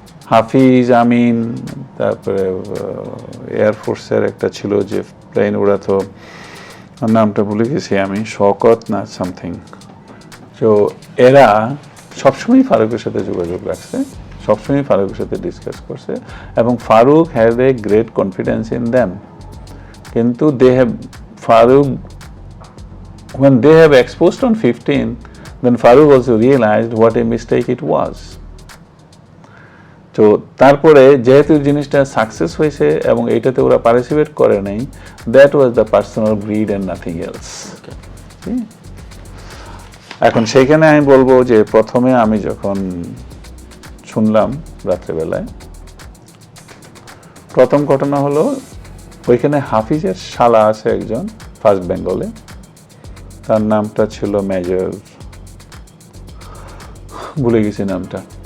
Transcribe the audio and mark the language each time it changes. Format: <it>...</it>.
<bn>হাফিজ, আমিন, তারপরে এয়ারফোর্সের একটা ছিল যে প্লেন ওড়াতো, নামটা ভুলে গেছি আমি, শওকত না সামথিং। তো এরা সবসময় ফারুকের সাথে যোগাযোগ রাখছে, সবসময় ফারুকের সাথে ডিসকাস করছে, এবং Faruk</bn> <en>Had a great confidence in them.</en> <bn>কিন্তু</bn> <en>They have Farooq, when they have exposed on 15, then Farooq also realized what a mistake it was.</en> <bn>তো তারপরে যেহেতু জিনিসটা সাকসেস হয়েছে এবং এইটাতে ওরা পার্টিসিপেট করে নাই,</bn> <en>That was the personal greed and nothing else.</en> <bn>এখন সেইখানে আমি বলবো যে প্রথমে আমি যখন শুনলাম রাত্রেবেলায়, প্রথম ঘটনা হলো ওইখানে হাফিজের শালা আছে একজন ফার্স্ট বেঙ্গলে, তার নামটা ছিল মেজর, ভুলে গেছি নামটা।</bn>